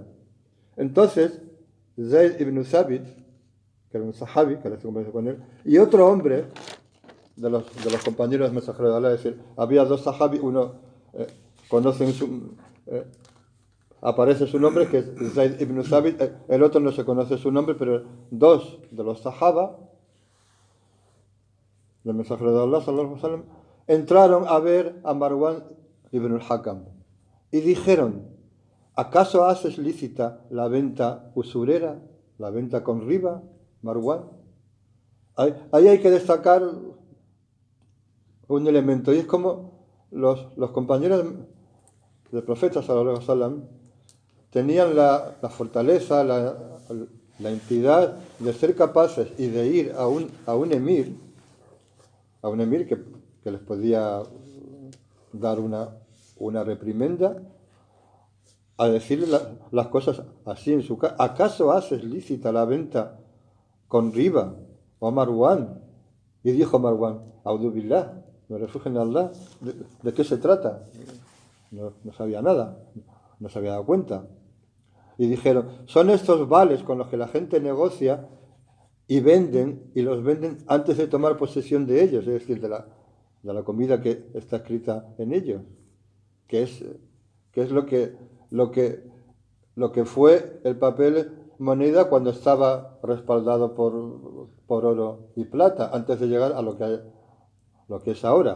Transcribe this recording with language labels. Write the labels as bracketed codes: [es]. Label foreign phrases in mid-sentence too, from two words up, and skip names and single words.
[es] Entonces, Zayd ibn Thabit, que era un sahabi, que ahora se conversa con él, y otro hombre de los compañeros mensajeros de Allah, es decir, había dos sahabis, uno aparece su nombre, que es Zayd ibn Thabit, el otro no se conoce su nombre, pero dos de los sahaba del mensajero de Allah, [ar] صلى الله عليه وسلم, [es] entraron a ver a Marwan ibn al-Hakam y dijeron: ¿acaso haces lícita la venta usurera, la venta con riba, Marwan? Ahí hay que destacar un elemento, y es como los compañeros del profeta [ar] صلى الله عليه وسلم [es] tenían la fortaleza, la entidad de ser capaces y de ir a un emir que les podía dar una reprimenda, a decirle las cosas así en su casa. ¿Acaso haces lícita la venta con riba, o Marwan? Y dijo Marwan: [ar] أعوذ بالله, [es] me refugio en Allah. ¿De qué se trata? No sabía nada, no se había dado cuenta. Y dijeron, son estos vales con los que la gente negocia y venden, y los venden antes de tomar posesión de ellos, es decir, de la comida que está escrita en ellos, que es lo que fue el papel moneda cuando estaba respaldado por oro y plata, antes de llegar a lo que es ahora.